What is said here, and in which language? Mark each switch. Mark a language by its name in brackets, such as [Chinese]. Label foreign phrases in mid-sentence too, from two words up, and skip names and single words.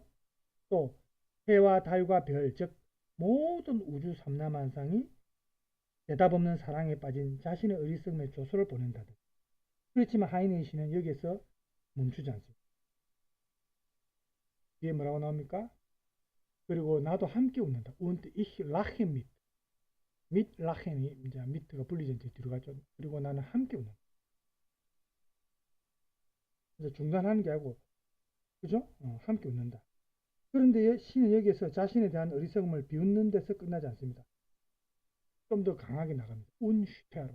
[Korean] 또 해와 달과 별, 즉 모든 우주 삼라만상이 대답 없는 사랑에 빠진 자신의 어리석음의 조소를 보낸다든. 그렇지만 하이네 시는 여기에서 멈추지 않습니다. 뒤에 뭐라고 나옵니까? 그리고 나도 함께 웃는다. [German] Und ich lache mit. mit lachen이 [Korean] 이제 mit가 분리전체 뒤로 가죠. 그리고 나는 함께 웃는다. 이제 중단하는 게 아니고, 그죠? 함께 웃는다. 그런데 시는 여기에서 자신에 대한 어리석음을 비웃는 데서 끝나지 않습니다. 좀 더 강하게 나갑니다. 운슈테르.